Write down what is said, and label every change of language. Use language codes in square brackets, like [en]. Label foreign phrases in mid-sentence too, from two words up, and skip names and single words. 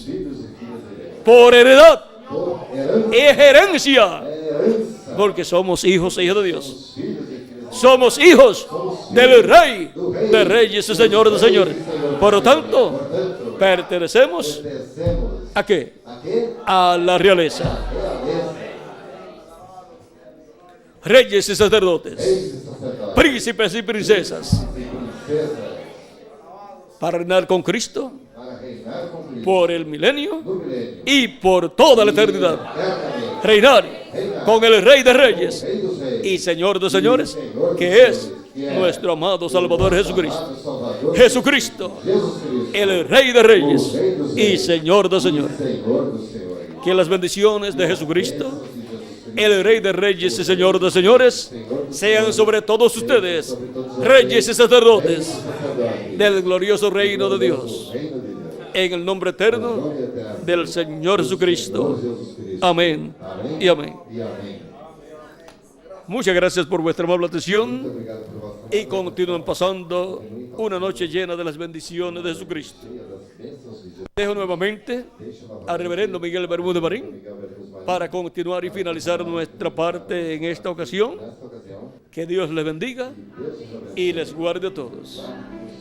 [pt] filhos e filhas de Deus. [es] Por heredad, [pt] Por herança, [es] es herencia, [pt] herança, [es] porque somos hijos e hijas de Dios. [pt] os filhos e filhas de Deus. [es] Somos hijos del Rey de Reyes y Señor de Señores. Por lo tanto, [pt] Portanto, [es] pertenecemos [pt] pertencemos [es] ¿a qué? [pt] a quê? [es] A la realeza. [pt] Realeza, [es] Reyes y sacerdotes, [pt] reis e sacerdotes, [es] príncipes y princesas, [pt] e princesas, [es] para reinar con Cristo [pt] para reinar com Cristo [es] por el milenio [pt] no milênio, [es] y por toda la eternidad. [pt] eternamente. [es] Reinar con el Rey de Reyes [pt] Rei dos reis, [es] y Señor de Señores, que es nuestro amado Salvador Jesucristo. [pt] amado Salvador, [es] Jesucristo, [pt] Jesus Cristo, [es] el Rey de Reyes y Señor de Señores. [pt] Senhor dos senhores. [es] Que las bendiciones de Jesucristo, el Rey de Reyes y Señor de Señores, sean sobre todos ustedes, reyes y sacerdotes [pt] Sacerdote, [es] del glorioso reino de Dios, [pt] reino de Deus, [es] en el nombre eterno [pt] glória eterna [es] del Señor Jesucristo. [pt] Jesus Cristo. [es] Amén [pt] Amém [es] y amén. [pt] e amém. [es] Muchas gracias por vuestra amable [pt] Muito [es] atención [pt] obrigado por vossa [es] y [pt] atenção. [es] continúen pasando una noche llena de las bendiciones de Jesucristo. [pt] Cheia das bênçãos de Jesus. [es] Dejo nuevamente [pt] Deixe novamente [es] al reverendo Miguel Bermúdez Marín [pt] Miguel Bermúdez Marín [es] para continuar y finalizar nuestra parte en esta ocasión. [pt] nesta ocasião. [es] Que Dios les bendiga [pt] Deus nos abençoe. [es] y les guarde a todos.